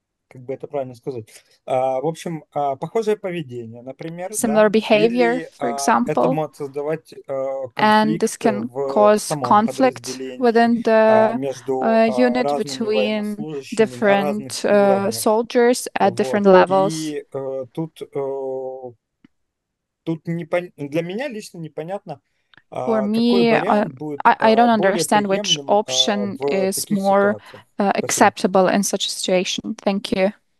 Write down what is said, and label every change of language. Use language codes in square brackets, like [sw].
[ru] Как бы это правильно сказать? В общем, похожее поведение, например, [en] similar behavior, for example, [ru] это может создавать [en] and this can cause conflict within the unit between different soldiers at different levels. [ru] И тут для меня лично непонятно, [en] For me, I don't understand which option is more acceptable in such a situation. Thank you.